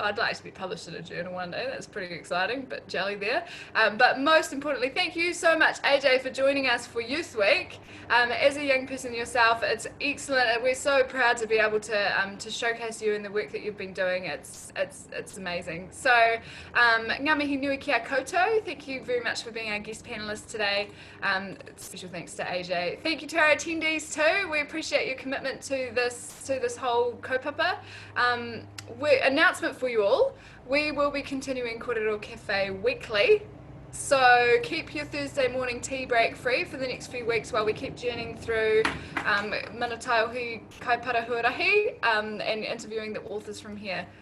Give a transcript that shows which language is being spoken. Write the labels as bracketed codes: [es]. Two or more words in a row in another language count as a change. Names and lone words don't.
[en] I'd like to be published in a journal one day. That's pretty exciting, but jelly there. But most importantly, thank you so much, AJ, for joining us for Youth Week. As a young person yourself, it's excellent. We're so proud to be able to showcase you and the work that you've been doing. It's amazing. So, [mi] ngā mihi nui kia koutou. [en] Thank you very much for being our guest panelist today. Special thanks to AJ. Thank you to our attendees too. We appreciate your commitment to this whole kaupapa. Announcement for you all. We will be continuing Kōrero Café weekly. So keep your Thursday morning tea break free for the next few weeks while we keep journeying through Mana Taiahui Kaipara Huarahi and interviewing the authors from here.